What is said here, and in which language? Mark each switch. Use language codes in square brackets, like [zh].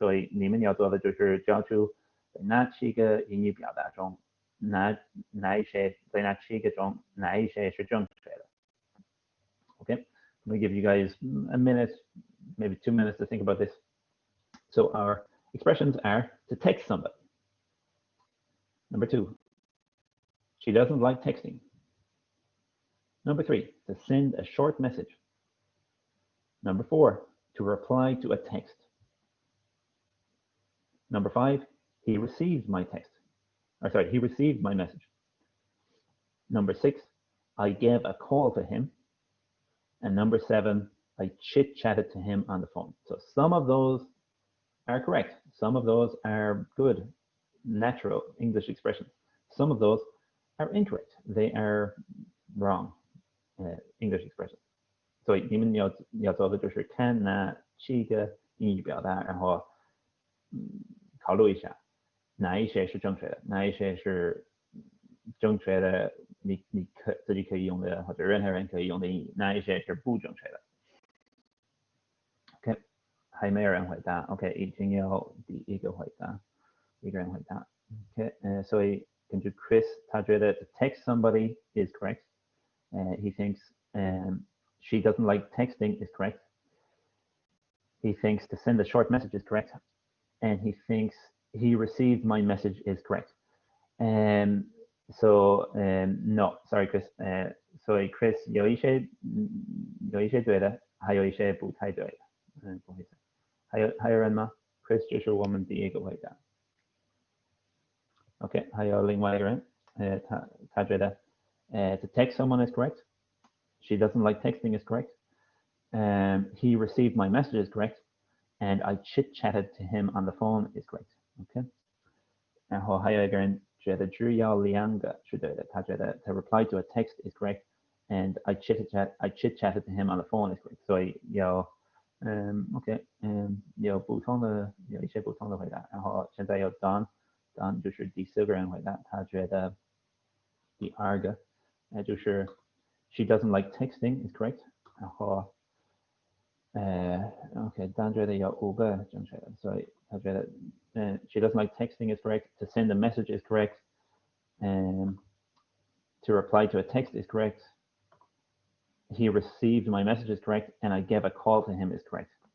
[zh] 所以你们要做的就是找出在那7个英语表达中，哪一些在那7个中哪一些是正确的。 [en] Okay, let me give you guys a minute, maybe 2 minutes to think about this. So our expressions are to text somebody. Number 2, she doesn't like texting. Number 3, to send a short message. Number 4, to reply to a text. Number 5, he received my text. He received my message. Number 6, I gave a call to him. And number 7, I chit-chatted to him on the phone. So some of those are correct. Some of those are good, natural English expressions. Some of those are incorrect. They are wrong English expressions. [zh] 所以你们要做的就是看那7个英语表达，然后考虑一下哪一些是正确的，哪一些是正确的，你自己可以用的，或者任何人可以用的英语，哪一些是不正确的。 OK， 还没有人回答。OK， 已经有第一个回答，一个人回答。 [en] OK， [zh] 所以根据 [en] Chris， [zh] 他觉得 [en] to text somebody is correct. He thinks she doesn't like texting is correct. He thinks to send a short message is correct. And he thinks he received my message is correct. So no, sorry Chris. [zh] 所以 Chris 有一些对的，还有一些不太对的。不好意思。还有人吗 ？Chris 就是我们第一个回答。 OK， 还有另外一个人，他觉得 [en] to text someone is correct. She doesn't like texting is correct. He received my message is correct. And I chit-chatted to him on the phone is correct. [zh] OK， 然后还有一个人觉得只有2个是对的，他觉得 [en] to reply to a text is correct. And I chit-chatted to him on the phone is correct. [zh] 所以有OK， 有一些不同的回答。然后现在有 Don 就是第4个人回答，他觉得第2个，就是 [en] she doesn't like texting is correct. [zh] 然后OK， Don 觉得有5个正确的，所以他觉得 [en] she doesn't like texting is correct. To send a message is correct. To reply to a text is correct. He received my message is correct, and I gave a call to him is correct.